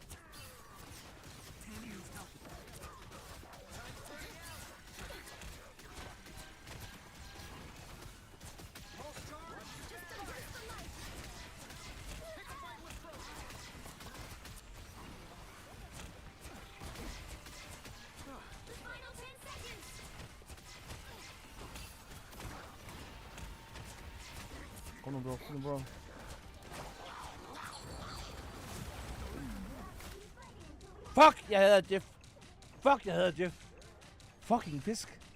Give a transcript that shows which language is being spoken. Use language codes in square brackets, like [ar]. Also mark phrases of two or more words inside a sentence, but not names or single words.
[en] Pulse charge. Just the light. Pick a fight with Frozen. The final 10 seconds! [da] Kom nu, bro. Kom nu, bro. Fuck, jeg hader Jeff. Fuck, jeg hader Jeff. Fucking fisk.